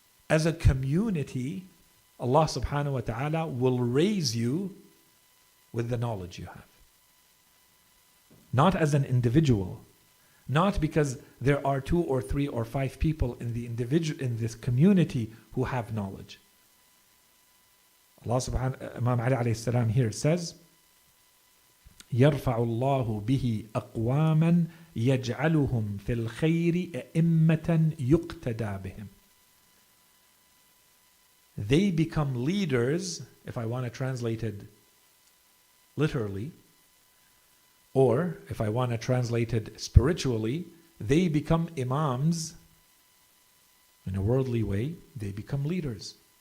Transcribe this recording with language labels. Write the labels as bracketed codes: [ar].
[en] As a community, Allah subhanahu wa ta'ala will raise you with the knowledge you have. Not as an individual. Not because there are 2 or 3 or 5 people in this community who have knowledge. Allah subhanahu, Imam Ali alayhi salam here says, [ar] يرفع الله به أقواما يجعلهم في الخير أئمة يقتدى بهم. [en] They become leaders, if I want to translate it literally, or if I want to translate it spiritually, they become imams. In a worldly way, they become leaders.